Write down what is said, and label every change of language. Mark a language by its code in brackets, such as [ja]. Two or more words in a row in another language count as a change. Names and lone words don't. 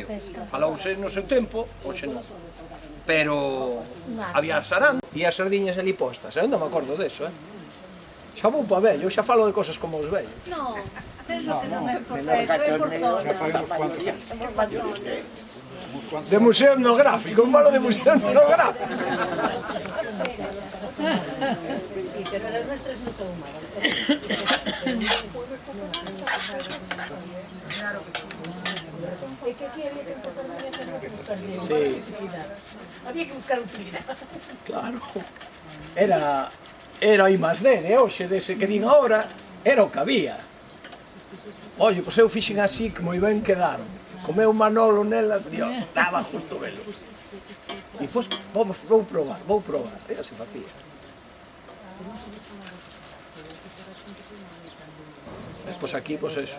[gl] Falouse no seu tempo, hoxe non. Pero había saranda e as sardiñas ali postas, eu non me acordo deso, Xa vou pa vello, xa falo de cosas como os vellos. No, penso que non é por vello, é por De museo etnográfico, falo de museo etnográfico. [es] Sí, pero las nuestras no son malas. Claro que sí. ¿Y qué había que empezar a hacer? Sí. Había que buscar utilidad. [gl] Claro. Era era I más D de hoxe, dese que din ahora, era o que había. Oye, pois eu fixen así que moi ben quedaron. Comeu Manolo nelas, Dios, daba justo velo. E pois, vou probar, e así facía. Pois aquí, pois eso.